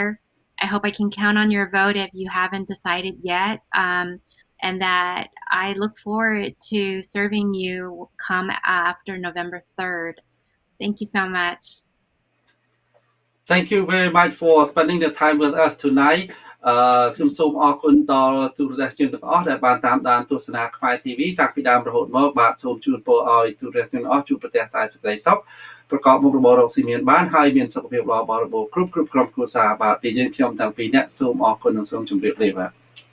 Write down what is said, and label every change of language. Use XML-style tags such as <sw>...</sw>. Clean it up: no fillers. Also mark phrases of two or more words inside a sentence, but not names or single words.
<en>I hope I can count on your vote if you haven't decided yet. And that I look forward to serving you come after November 3rd. Thank you so much. Thank you very much for spending the time with us tonight.</en> <km>ខ្ញុំសូមអរគុណដល់ទូរទស្សនិកជនទាំងអស់ដែលបានតាមដានទស្សនាខ្មែរ TV តាំងពីដើមរហូតមកបាទសូមជូនពរឲ្យទូរទស្សនិកជនទាំងអស់ជួបប្រទះតែសេចក្តីសុខប្រកបមុខរបររកស៊ីមានបានហើយមានសុខភាពល្អបរិបូរណ៍គ្រប់ក្រុមគ្រួសារបាទពីយើងខ្ញុំទាំងពីរនាក់សូមអរគុណនិងសូមជម្រាបលាបាទ</km>